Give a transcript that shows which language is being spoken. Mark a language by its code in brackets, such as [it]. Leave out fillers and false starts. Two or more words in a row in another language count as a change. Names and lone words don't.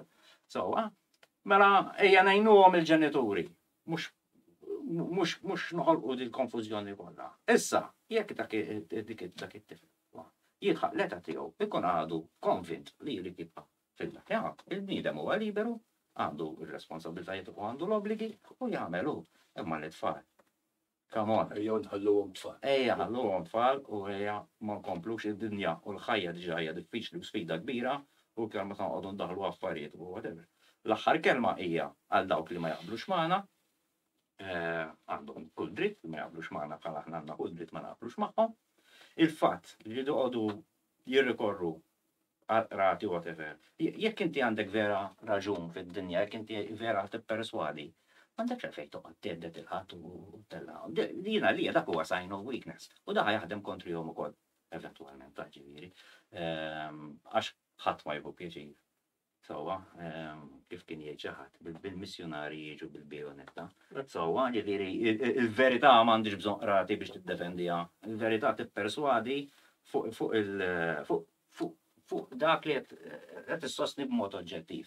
[mt] Sewwa, mela ejja ngħinuhom il-ġenituri mhux noħolqu din konfużjoni kollha. Issa, jekk dak it-tifel jilħaq l-età tiegħu ikun għadu konvint li jrid jibqa' fil-dak. Il-bniedem huwa liberu, għandu r-responsabbiltajiet u għandu l-obbligi u jagħmel hu imma l-tfal. [en] Come on. [mt] Ejjew nħalluhom tfal. Ejja ħalluhom tfal u ejja ma nkomplux id-dinja u l-ħajja diġà hija diffiċli u sfida kbira u kemm meta nqogħdu ndaħlu affarijiet u whatever. L-aħħar kelma hija għal dawk li ma jaqblux magħna, għandhom kull dritt li ma jaqblux magħna bħal aħna għandna kull dritt ma naqblux magħhom. Il-fatt li jqogħdu jirrikorru rati whatever. Jekk inti għandek vera raġun fid-dinja, jekk inti vera tipperswadi, m'għandekx għalfejn toqgħod tgħeddet il-ħadd u tella. Jiena li dak huwa [en] sign of weakness. [mt] U dak jaħdem kontrihom ukoll eventwalment ta' ġifieri. Għax ħadd ma jħu pjaċir. Sowa, kif kien jgħid xi ħadd bil-missjonari jiġu bil-bajonetta. Sowa, ġifieri il-verità m'għandix bżonn qrati biex tiddefendiha. Il-verità tipperswadi fuq dak li qed tissostni b'mod oġġettiv.